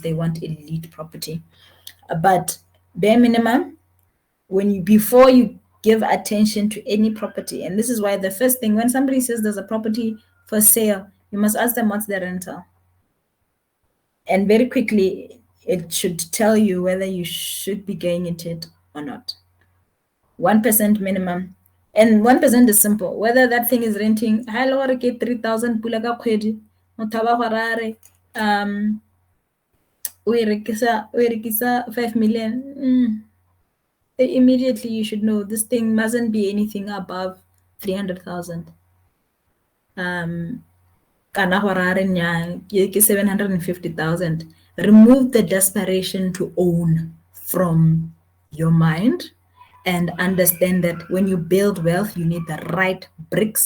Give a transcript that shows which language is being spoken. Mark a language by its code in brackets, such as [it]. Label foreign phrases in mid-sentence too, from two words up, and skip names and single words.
[en] They want elite property. But bare minimum, before you give attention to any property, and this is why the first thing, when somebody says there's a property for sale, you must ask them what's their rental. And very quickly, it should tell you whether you should be going into it or not. 1% minimum. And 1% is simple. Whether that thing is renting, [tn] 3,000 pula ka kgwedi, motho ba go rare, o e rekisa 5 million. [en] Immediately you should know this thing mustn't be anything above 300,000. 750,000. Remove the desperation to own from your mind, and understand that when you build wealth, you need the right bricks.